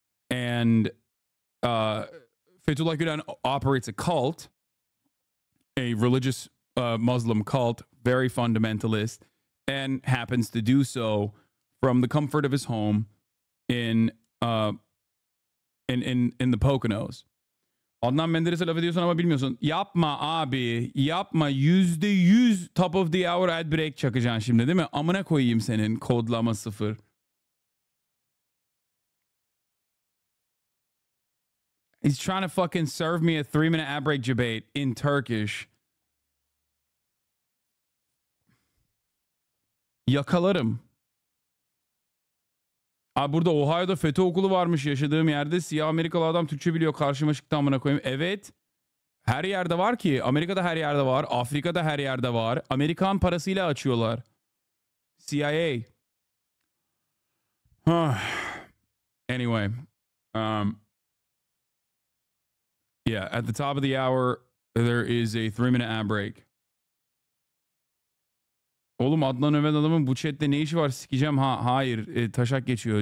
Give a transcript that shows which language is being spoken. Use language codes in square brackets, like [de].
[en] And Fethullah Gülen operates a cult, a religious Muslim cult, very fundamentalist, and happens to do so from the comfort of his home in the Poconos. [tr] Adnan Menderes'e laf ediyorsun ama bilmiyorsun. Yapma abi, yapma. [en] %100 top of the hour ad break [tr] çakacaksın şimdi, değil mi? Amına koyayım senin kodlama 0. [en] He's trying to fucking serve me a 3-minute ad break debate in Turkish. [tr] Yakalarım. Abi burada Ohio'da FETÖ okulu varmış yaşadığım yerde. Siyah Amerikalı adam Türkçe biliyor. Karşıma çıktı amına koyayım. Evet. Her yerde var ki. Amerika'da her yerde var. Afrika'da her yerde var. Amerikan parasıyla açıyorlar. [en] CIA. Anyway. Yeah, at the top of the hour, there is a 3-minute ad break. [tr] Oğlum Adnan Öven adamın bu chatte ne işi var? Sikeceğim. Hayır. Taşak geçiyor.